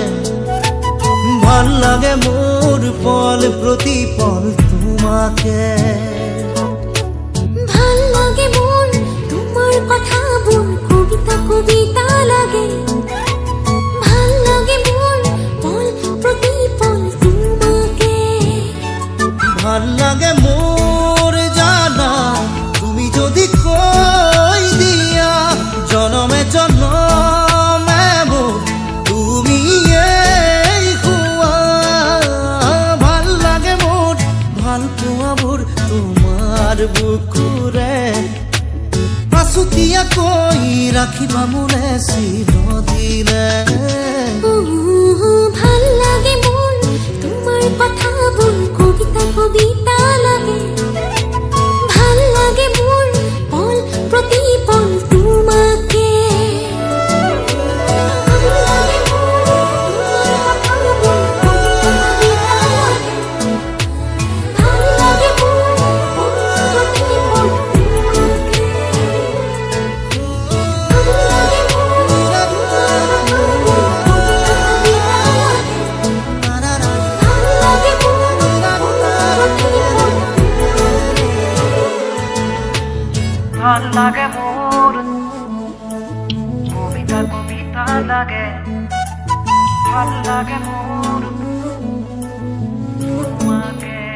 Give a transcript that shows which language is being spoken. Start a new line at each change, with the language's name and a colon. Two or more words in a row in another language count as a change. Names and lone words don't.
Bangla: ভাল লাগে মোর পল প্রতি পল তোমাকে। ভাল লাগে মন তোমার কথা বল কবিতা কবিতা লাগে। ভাল লাগে মন পল প্রতি পল তোমাকে। ভাল লাগে মোর জানা তুমি যদি কই দিয়া জনমে জনমে মোর তুমি এই হুয়া।
Assamese: ভাল লাগে মোর ভাল পোৱাবোৰ তোমাৰ বুকুৰে আছুতীয়া কৈ ৰাখিবা মোলে চিৰদিনে।
Bangla: ভাল লাগে মন তোমার কথা বল কবিতা কবিতা লাগে। ভাল লাগে মন পল প্রতি পল তোমাকে। ভাল লাগে মন তোমার কথা বল কবিতা কবিতা লাগে। ভাল লাগে মন পল প্রতি পল তোমাকে। ভাল লাগে মন তোমার কথা বল কবিতা কবিতা লাগে। ভাল লাগে মন প্রতি পল ভাল লাগে মোর কবিতা কবিতা লাগে। ভাল লাগে মোর তোমাকে।